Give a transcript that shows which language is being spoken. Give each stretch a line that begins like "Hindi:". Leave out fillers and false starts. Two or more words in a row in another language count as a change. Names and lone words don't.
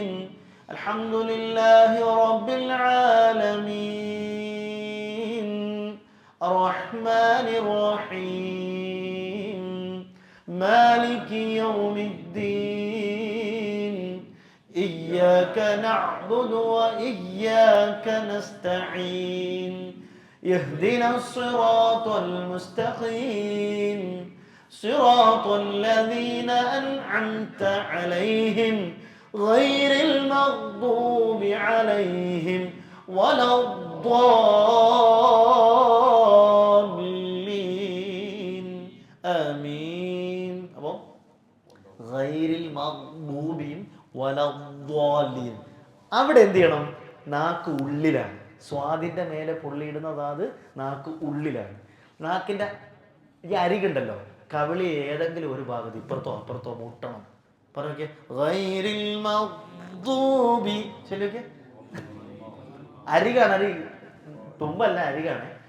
Arabic: الحمد لله رب العالمين. الرحمن الرحيم. مالك يوم الدين. إياك نعبد وإياك نستعين. اهدنا الصراط المستقيم صراط الذين أنعمت عليهم غير المغضوب عليهم ولا الضالين آمين.
Malayalam: അപ്പോൾ
Arabic: غير المغضوب ولا الضالين
Malayalam: അവിടെ എന്ത് ചെയ്യണം? നാക്ക് ഉള്ളിലാണ്. സ്വാദിൻ്റെ മേലെ പുള്ളിയിടുന്നത് അത് നാക്ക് ഉള്ളിലാണ്. നാക്കിൻ്റെ ഈ അരികുണ്ടല്ലോ, കവിളി ഏതെങ്കിലും ഒരു ഭാഗത്ത് ഇപ്പുറത്തോ അപ്പുറത്തോ മുട്ടണം. പറഞ്ഞോക്കെ ശരിയൊക്കെ അരികാണ്, അരി തുമ്പല്ല, അരികാണ്.